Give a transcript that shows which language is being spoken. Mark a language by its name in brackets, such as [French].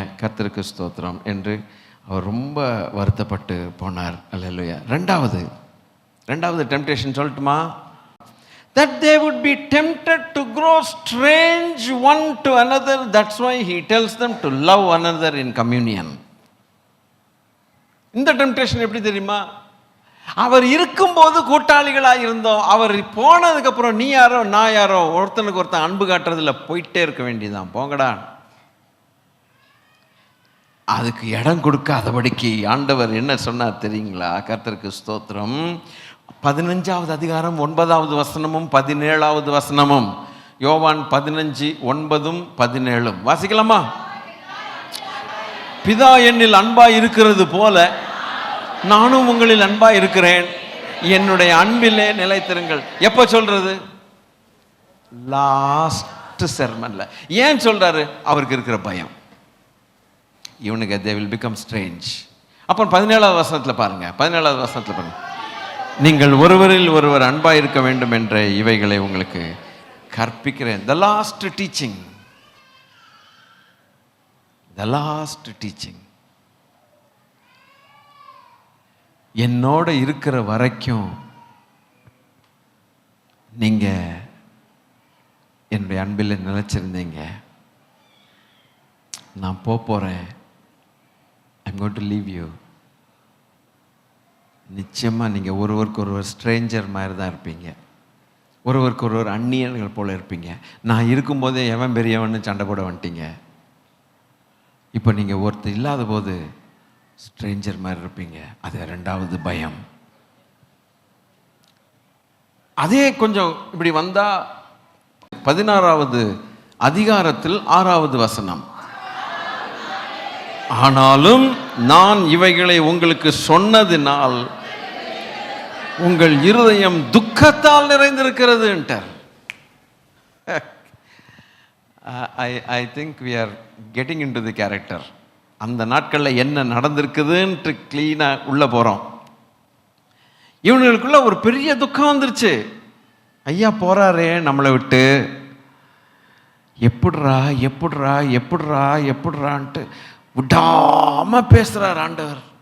[Tamil] கர்த்தருக்கு ஸ்தோத்திரம் என்று அவர் ரொம்ப வருத்தப்பட்டு போனார். அல்லேலூயா. ரெண்டாவது டெம்ப்டேஷன் சொல்லட்டுமா? [English] That they would be tempted to grow strange one to another. That's why he tells them to love one another in communion. [Tamil] இந்த டெம்ப்டேஷன் எப்படி தெரியுமா? அவர் இருக்கும்போது கூட்டாளிகளாக இருந்தோம், அவர் போனதுக்கு அப்புறம் நீ யாரோ நான் யாரோ, ஒருத்தனுக்கு ஒருத்தன் அன்பு காட்டுறதுல போயிட்டே இருக்க வேண்டியதான். போங்கடா. அதுக்கு இடம் கொடுக்காதபடிக்கு ஆண்டவர் என்ன சொன்னார் தெரியுங்களா? கர்த்தருக்கு ஸ்தோத்திரம். 15வது அதிகாரம் 9வது வசனமும் 17வது வசனமும், யோவான் 15:9-17 வாசிக்கலாமா? பிதா என்னில் அன்பாய் இருக்கிறது போல நானும் உங்களில் அன்பாய் இருக்கிறேன், என்னுடைய அன்பிலே நிலைத்திருங்கள். எப்ப சொல்றது? லாஸ்ட் செர்மன்ல. ஏன் சொல்றாரு? அவருக்கு இருக்கிற பயம். இவனுக்கு [English] they will become strange. [Tamil] அப்போ 17வது வசனத்தில் பாருங்க. 17வது வசனத்தில் பாருங்க, நீங்கள் ஒருவரில் ஒருவர் அன்பாய் இருக்க வேண்டும் என்ற இவைகளை உங்களுக்கு கற்பிக்கிறேன். [English] the last teaching, the last teaching. [Tamil] என்னோட இருக்கிற வரைக்கும் நீங்க என்னுடைய அன்பில் நிலைச்சிருந்தீங்க. நான் போறேன். [English] I'm going to leave you. [Tamil] நிச்சயமாக நீங்கள் ஒருவருக்கு ஒருவர் ஸ்ட்ரேஞ்சர் மாதிரி தான் இருப்பீங்க. ஒருவருக்கு ஒருவர் அந்நியர்கள் போல் இருப்பீங்க. நான் இருக்கும்போதே எவன் பெரியவன்னு சண்டை போட வந்துட்டீங்க. இப்போ நீங்கள் ஒருத்தர் இல்லாத போது ஸ்ட்ரேஞ்சர் மாதிரி இருப்பீங்க. அது 2வது பயம். அதே கொஞ்சம் இப்படி வந்தால் 16வது அதிகாரத்தில் 6வது வசனம். ஆனாலும் நான் இவைகளை உங்களுக்கு சொன்னதினால் உங்கள் இருதயம் துக்கத்தால் நிறைந்திருக்கிறது என்றார். [English] I think we are getting into the character. [Tamil] அந்த நாட்களில் என்ன நடந்திருக்குதுன்ட்டு கிளீனாக உள்ளே போகிறோம். இவனுக்குள்ள ஒரு பெரிய துக்கம் வந்துருச்சு. ஐயா போகிறாரே நம்மளை விட்டு, எப்படிரா எப்படிரா எப்படிரா எப்படிரான்ட்டு விடாமல் பேசுகிறார் ஆண்டவர்.